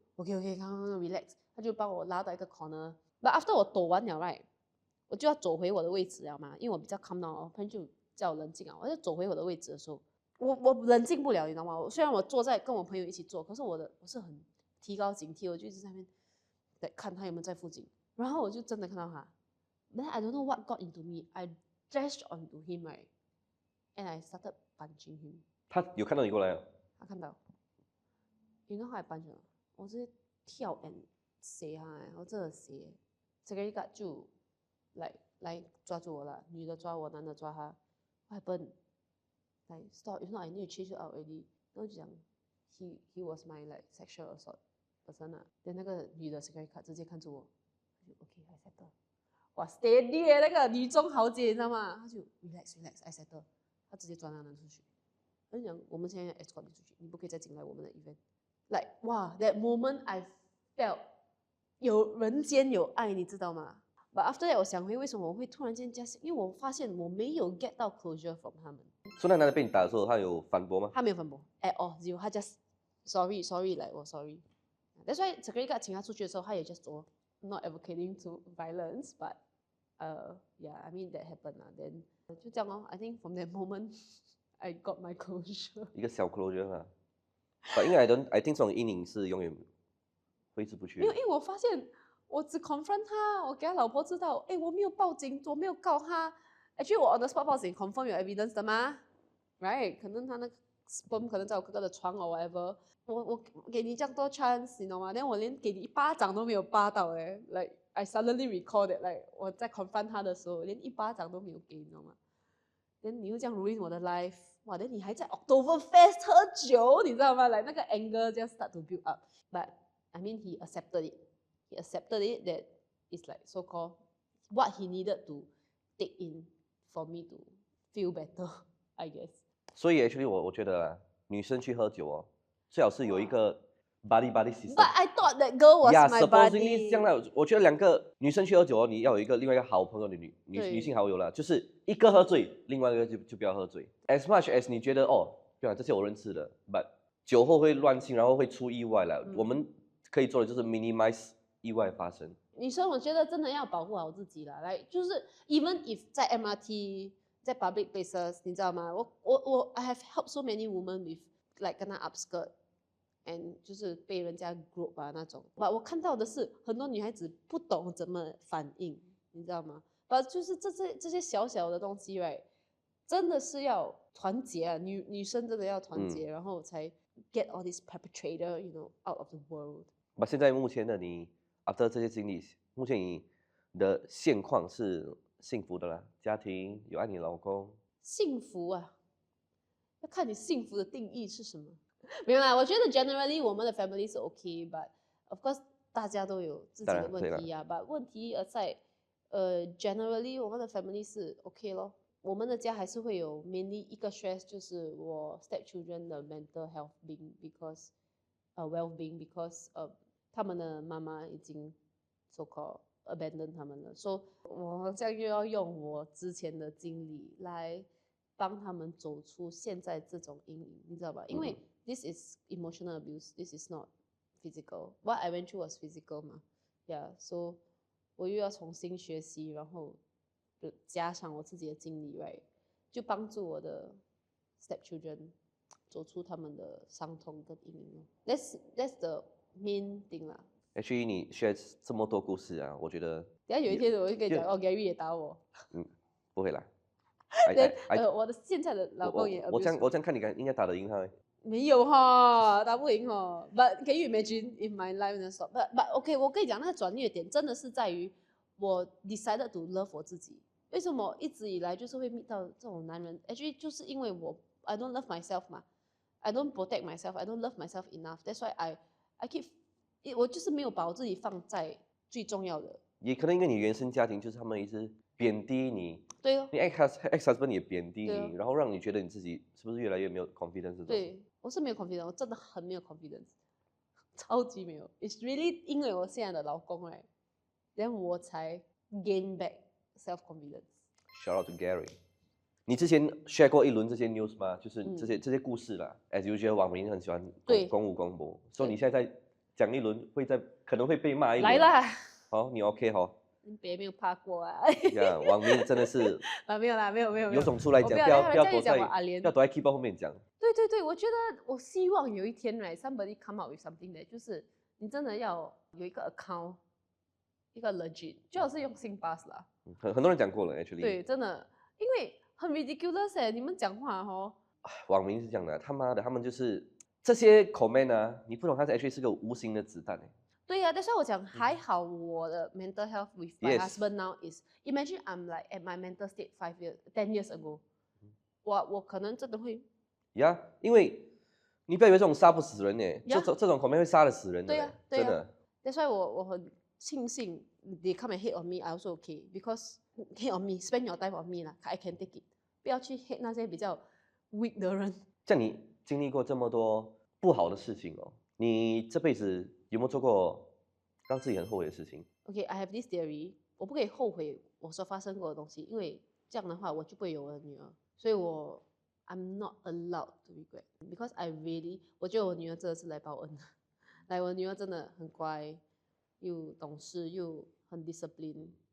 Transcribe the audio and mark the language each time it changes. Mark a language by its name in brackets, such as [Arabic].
[Chinese] OK， 刚刚 relax， 他就帮我拉到一个 corner。 [English] But after [Chinese] 我抖完了 right， 我就要走回我的位置了嘛，因为我比较 calm down， 我朋友就叫我冷静啊，我就走回我的位置的时候，我冷静不了，你知道吗？虽然我坐在跟我朋友一起坐，可是我是很提高警惕，我就一直在那边在看他有没有在附近，然后我就真的看到他。 [English] Then I don't know what got into me. I dashed onto him, right? And I started punching him. [Chinese] 他有看到你过来啊？他看到。 [English] You know how I punch him? [Chinese] 我直接跳 and 射他，我真的射。 security guard 就来抓住我了，女的抓我，男的抓他。 [English] What happened? Like stop! If not, I need to chase you out already. [Chinese] 然后就讲 [English] he was my like sexual assault person 啊。 [Chinese] then 那个女的 security guard 直接看住我，就 OK, I settle。哇 ，steady 那个女中豪杰，你知道吗？他就 relax, I settle， 他直接抓那个人出去。他就讲我们现在 escort 你出去，你不可以再进来我们的 event。Like 哇 ， [English] that moment I felt [Chinese] 有人间有爱，你知道吗？ But after that 我想回为什么我会突然间加薪，因为我发现我没有 get 到 closure from 他们。所以那男的被你打的时候，他有反驳吗？他没有反驳 at all， 只有他 just sorry 来，我 sorry。 [English] That's why security guard [Chinese] 请他出去的时候，他也 [English] just 说 not advocating to violence, but yeah, I mean that happened 啦。 Then [Chinese] 就这样哦。 [English] I think from that moment I got my closure。 [Chinese] 一个小 closure 啊。因为 [English] I think [Chinese] 这种阴影是永远挥之不去的。因为我发现我只 confront 他，我给他老婆知道，我没有报警，我没有告他。 Actually 我 on the spot 报警 confirm 有 evidence 的吗 ？Right？可能他那个 sperm 可能在我哥哥的床or whatever。我给你这样多 chance， 你懂吗？但我连给你一巴掌都没有巴到like [English] I suddenly recall that [Chinese] like 我在 confront 他的时候，连一巴掌都没有给，你知道吗？ then 你又这样 ruin 我的 life， 哇 then 你还在 Oktoberfest 喝酒，你知道吗？ [English] like 那个 anger just start to build up。 But I mean he accepted it. He accepted it that it's like so called what he needed to take in for me to feel better, I guess。 [Chinese] 所以 actually 我觉得啊，女生去喝酒哦，最好是有一个 buddy system。 [English] But I thought that girl was yeah, my supposedly buddy。 [Chinese] 这样的，我觉得两个女生去喝酒哦，你要有一个另外一个好朋友的女性好友啦，就是一个喝醉，另外一个就不要喝醉。 As much as 你觉得哦，对啊，这些我认识的 ，but 酒后会乱性，然后会出意外了。我们可以做的就是 minimize 意外发生。女生我觉得真的要保护好自己啦，来就是 even if 在 MRT 在 public places， 你知道吗？ [English] 我 I have helped so many women with like 跟她 upskirt and 就是被人家 group 啊那种。 [Chinese] 我看到的是很多女孩子不懂怎么反应，你知道吗？就是这些小小的东西 right， 真的是要团结啊，女生真的要团结，然后才 [English] get all this perpetrator you know out of the world。 [Chinese] 现在目前的你 after 这些经历，目前你的现况是幸福的啦，家庭有爱你老公。幸福啊，要看你幸福的定义是什么。没有啦，我觉得 generally 我们的 family 是 OK，but of course 大家都有自己的问题啊。 but 问题在generally 我们的 family 是 OK 咯。我们的家还是会有 mainly 一个 stress， 就是我 stepchildren 的 mental health being because well-being because 他们的妈妈已经 so called abandon 他们了，所以我好像又要用我之前的经历来帮他们走出现在这种阴影，你知道吧？因为 [English] this is emotional abuse, this is not physical. What I went through was physical 嘛 ，yeah. [Chinese] So 我又要重新学习，然后加上我自己的经历 ，right， 就帮助我的 stepchildren 走出他们的伤痛跟阴影。 [English] That's the main thing 啦。 [Chinese] Actually 你 share 这么多故事啊，我觉得等下有一天我就跟你讲，哦 ，Gary 也打我。不会啦。我的现在的老公也我这样看你应该打得赢他。没有哈，打不赢哈。 [English] But can you imagine if my life doesn't stop? [Chinese] But OK， 我跟你讲，那个转捩点真的是在于我 decided to love 我自己。为什么一直以来就是会遇到这种男人 [English] ？Actually 就是因为我 I don't love myself 嘛 ，I don't protect myself, I don't love myself enough. That's why I keep [Chinese] 我就是没有把我自己放在最重要的。也可能因为你原生家庭就是他们一直贬低你，对哦，你 ex husband 也贬低你，然后让你觉得你自己是不是越来越没有 confidence？对，我是没有 confidence， 我真的很没有 confidence， 超级没有。 It's really 因为我现在的老公，then 我才 [English] gain back self confidence。 [Chinese] Shout [English] out to Gary。 [Chinese] 你之前 share 过一轮这些 news 吗？就是这些故事啦。As usual，网民很喜欢公务公博，所以你现在在讲一轮，可能会被骂一轮。来啦！好，你 OK 好？别没有怕过啊！呀，网民真的是没有啦，没有。有种出来讲，不要躲在 keyboard 后面讲。对，我觉得我希望有一天right [English] somebody come out with something that [Chinese] 就是你真的要有一个 account， 一个 legit， 最好是用Singpass啦。很多人讲过了 actually。对，真的，因为很 ridiculous 你们讲话哦。网民是这样的，他妈的，他们就是这些 comment 啊，你不懂，它actually 是个无形的子弹对呀，但是我讲还好，我的 mental health with my husband now is imagine I'm like at [English] my mental state 10 years ago， [Chinese] 我可能真的会呀，因为你不要以为这种杀不死人这种 comment 会杀得死人的，真的。 [English] That's why [Chinese] 我很庆幸 [English] they come and hate on me I also okay because hate on me spend your time on me 啦 I can take it， 不要去 hate 那些比较 weak 的人。 [Chinese] 像你经历过这么多不好的事情你这辈子有没有做过让自己很后悔的事情？ [English] Okay, I have this theory， [Chinese] 我不可以后悔我所发生过的东西，因为这样的话我就不会有我的女儿，所以 [English] I'm not allowed to regret because I really [Chinese] 我觉得我女儿真的是来报恩的，来我女儿真的很乖，又懂事又很 discipline，